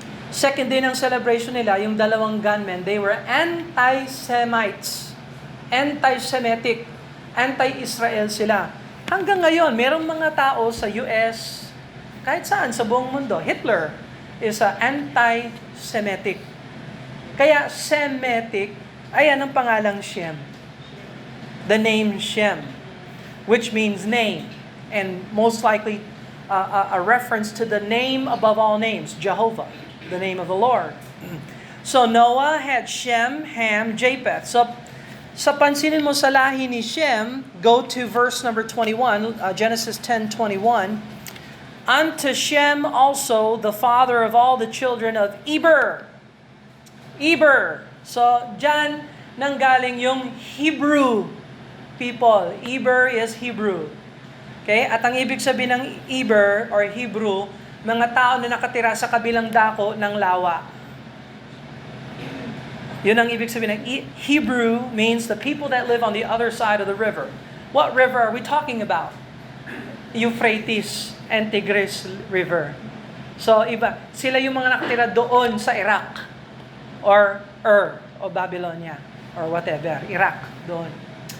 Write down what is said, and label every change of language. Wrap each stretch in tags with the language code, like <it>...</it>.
<en>Second day</en> <tl>ng celebration nila,</tl> <en>yung 2 gunmen, they were anti-Semites. Anti-Semitic. Anti-Israel sila.</en> <tl>Hanggang ngayon, merong mga tao sa US, kahit saan sa buong mundo,</tl> <en>Hitler is anti-Semitic.</en> <tl>Kaya Semitic, ayan ang pangalang Shem.</tl> <en>The name Shem, which means name. And most likely, a reference to the name above all names, Jehovah, the name of the Lord. So Noah had Shem, Ham, Japheth. So</en> <tl>sa pansinin mo sa lahi ni Shem,</tl> <en>go to verse number 21, Genesis 10:21. Unto Shem also, the father of all the children of Eber. Eber.</en> <tl>So dyan nanggaling yung Hebrew people.</tl> <en>Eber is Hebrew. Okay?</en> <tl>At ang ibig sabihin ng Eber or Hebrew, mga tao na nakatira sa kabilang dako ng lawa. Yun ang ibig sabihin ng</tl> <en>Hebrew means the people that live on the other side of the river. What river are we talking about?</en> <tl>Euphrates and Tigris River. So iba, sila yung mga nakatira doon sa Iraq or o Babylonia or whatever, Iraq doon.</tl>